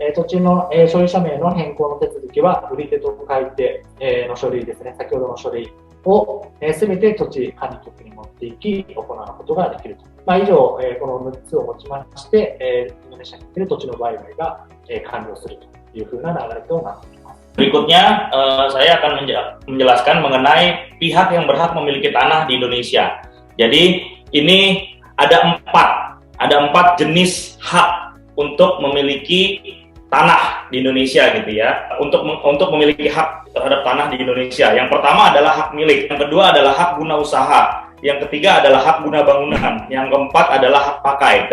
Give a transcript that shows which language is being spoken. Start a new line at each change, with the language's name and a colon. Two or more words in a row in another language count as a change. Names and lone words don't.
Japanese: 土地の、所有者名の変更の手続きは、売り手と買い手、の書類ですね、先ほどの書類をすべて土地管理局に持っていき、行うことができると。以上、この6つをもちまして、インドネシアにおける土地の売買が、完了するというふうな流れとなっています。
Indonesian: Berikutnya, saya akan menjelaskan mengenai pihak yang berhak memiliki tanah di Indonesia. Jadi ini ada empat jenis hak untuk memiliki tanah di Indonesia gitu ya. Untuk memiliki hak terhadap tanah di Indonesia. Yang pertama adalah hak milik, yang kedua adalah hak guna usaha, yang ketiga adalah hak guna bangunan, yang keempat adalah hak pakai.